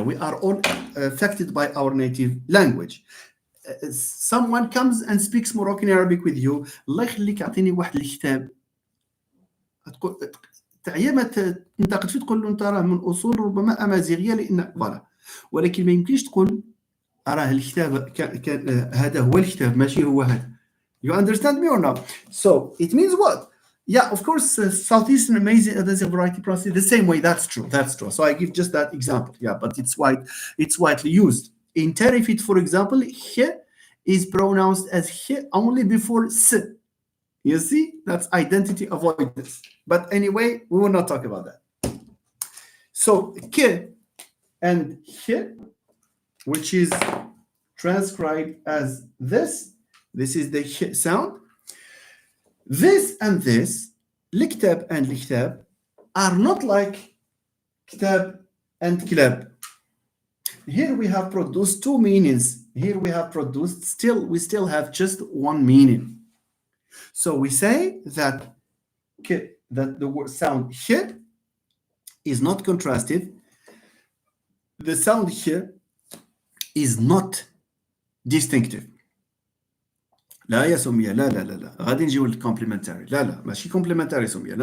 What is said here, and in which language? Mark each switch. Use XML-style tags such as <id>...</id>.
<en>We are all affected by our native language. Someone comes and speaks Moroccan Arabic with you.</en> <ar>الله يخليك اعطيني واحد الكتاب. تعيا ما تنتقد فيه تقول له انت راه من اصول ربما امازيغيه لان فوالا، ولكن ما يمكنش تقول راه الكتاب هذا هو الكتاب ماشي هو هذا.</ar> <en>You understand me or not? So it means what? Yeah, of course, Southeastern Amazigh variety process the same way. That's true. So I give just that example. Yeah, but it's widely used. In Terifit, for example, h is pronounced as h only before s. You see, that's identity avoidance. But anyway, we will not talk about that. So k and h, which is transcribed as this. This is the h sound. This and this, liktab and lichtab, are not like kitab and kilab. Here we have produced two meanings. Here we have produced, we still have just one meaning. So we say that the word sound h is not contrastive. The sound h is not distinctive.</en> <ar>لا يا سمية لا غادي نجيو للكومبليمنتاري. لا ماشي كومبليمنتاري سمية.</ar>